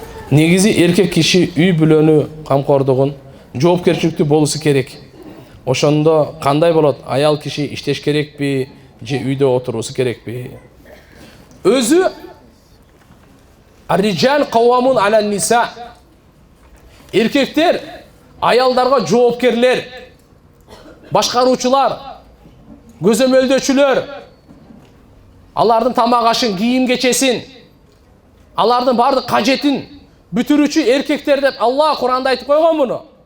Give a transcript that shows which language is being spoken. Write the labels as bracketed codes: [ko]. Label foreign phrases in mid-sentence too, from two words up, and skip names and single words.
[ky] Негизи эркек киши үй бүлөнү камкордугун жоопкерчиликтүү болушу керек. Ошондо кандай болот? Аял киши иштеш керекпи же үйдө отурусу керекпи? [ar] Өзү الرجال قوامون على النساء. [ky] Erkekler ayalдарга жоопкерлер, башкаруучулар, көзөмөлдөчүлөр, алардын тамак ашын, кийим кечесин, алардын бардык кажетин бүтүрүүчү эркектер деп Алла Кур'анда айтып койгон муну.